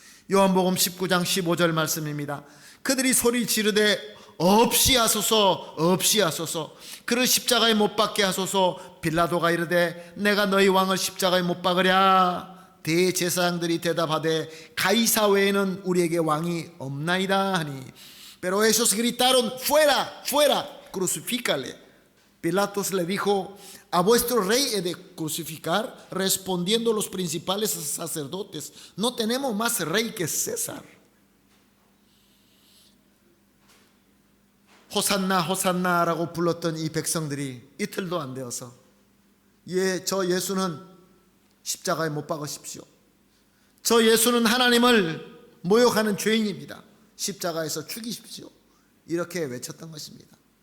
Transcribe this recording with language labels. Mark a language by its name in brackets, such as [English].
[Korean] 요한복음 19장 15절 말씀입니다. 그들이 소리 지르되 없이 하소서, 없이 하소서, 그를 십자가에 못 박게 하소서. 빌라도가 이르되 내가 너희 왕을 십자가에 못 박으랴. 대제사장들이 대답하되 가이사 외에는 우리에게 왕이 없나이다 하니, [Spanish] pero esos gritaron fuera, fuera, crucifícale. Pilatos le dijo, a vuestro rey he de crucificar. Respondiendo los principales sacerdotes, no tenemos más rey que César. [Korean] 호산나 호산나라고 불렀던 이 백성들이 이틀도 안 되어서 저 예수는 십자가에 못 박으십시오, 저 예수는 하나님을 모욕하는 죄인입니다, 십자가에서 죽이십시오, 이렇게 외쳤던 것입니다.